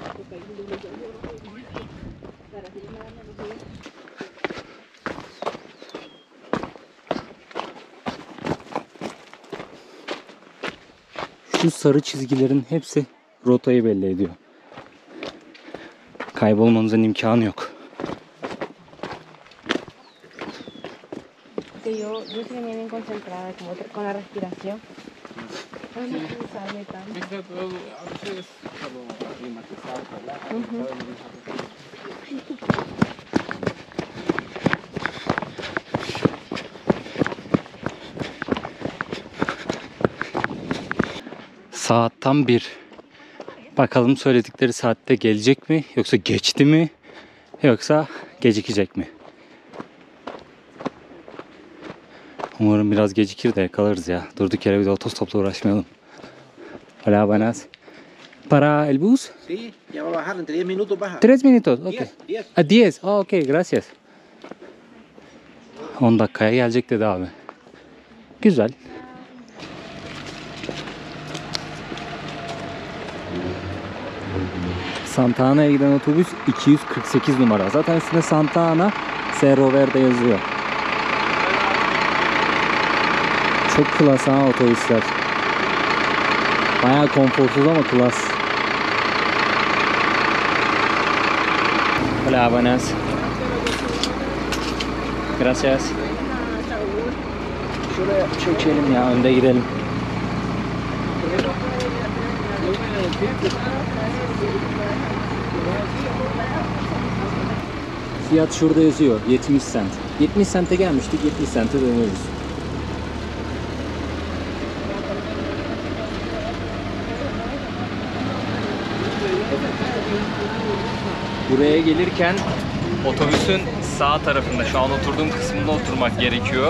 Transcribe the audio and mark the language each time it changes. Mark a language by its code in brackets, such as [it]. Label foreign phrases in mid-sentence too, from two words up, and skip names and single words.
[tr] Şu sarı çizgilerin hepsi rotayı belli ediyor. Kaybolmanızın imkanı yok. [es] Yo estoy bien concentrada como con la respiración. No pensarme tanto. A veces como climatizar, [tr] Saat tam 1. Bakalım söyledikleri saatte gelecek mi? Yoksa geçti mi? Yoksa gecikecek mi? Umarım biraz gecikir de yakalarız ya. Durduk yere bir de otostopla uğraşmayalım. [es] Hola, buenas. ¿Para el bus? Sí, ya va a bajar, entre 10 minutos baja. 3 minutos, ok. 10. Ah, 10. Oh, ok, gracias. [tr] 10 dakikaya gelecek dedi abi. Güzel. Santa Ana'ya giden otobüs 248 numara. Zaten üstünde Santa Ana Cerro Verde yazıyor. Çok klas ha otobüsler. Bayağı konforsuz ama klas. [es] Hola, buenas. Gracias. [tr] Şuraya çekelim ya, önde gidelim. Fiyat şurada yazıyor, 70 cent. 70 cent'e gelmiştik, 70 cent'e dönüyoruz. Buraya gelirken otobüsün sağ tarafında, şu an oturduğum kısmında oturmak gerekiyor.